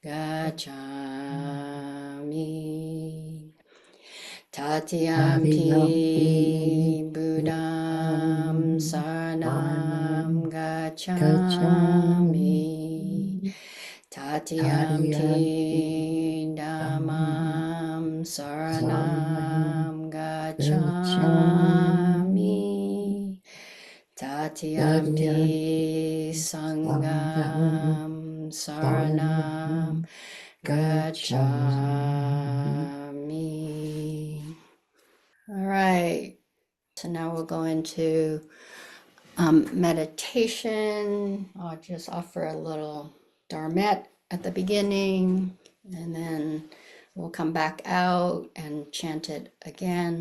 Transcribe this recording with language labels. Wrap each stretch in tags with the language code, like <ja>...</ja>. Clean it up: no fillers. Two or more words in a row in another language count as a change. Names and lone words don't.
<pi>gacchami, Tatiyampi Buddham saranam gacchami, Tatiyampi Dhammam saranam gacchami, Tatiyampi Sangham saranam gacchami.</pi> <en>All right. So now we'll go into meditation. I'll just offer a little dharmet at the beginning, and then we'll come back out and chant it again.</en>